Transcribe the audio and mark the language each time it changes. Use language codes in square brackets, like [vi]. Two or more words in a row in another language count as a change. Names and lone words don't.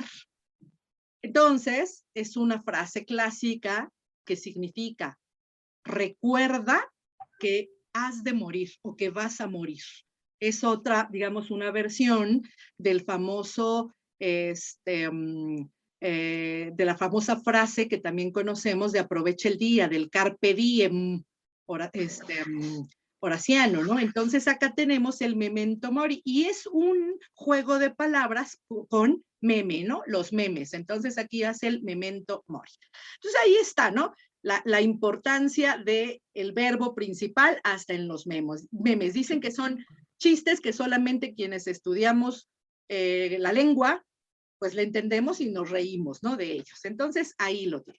[es] Entonces, es una frase clásica que significa recuerda que has de morir o que vas a morir. Es otra, digamos, una versión del famoso, de la famosa frase que también conocemos de aprovecha el día, del [la] carpe diem, [es] horaciano, ¿no? Entonces acá tenemos el [la] memento mori [es] y es un juego de palabras con meme, ¿no? Los memes. Entonces aquí hace el [la] memento mori. [es] Entonces ahí está, ¿no? La importancia del verbo principal hasta en los memes. Dicen que son chistes que solamente quienes estudiamos la lengua, pues le entendemos y nos reímos, ¿no? De ellos. Entonces ahí lo tienen.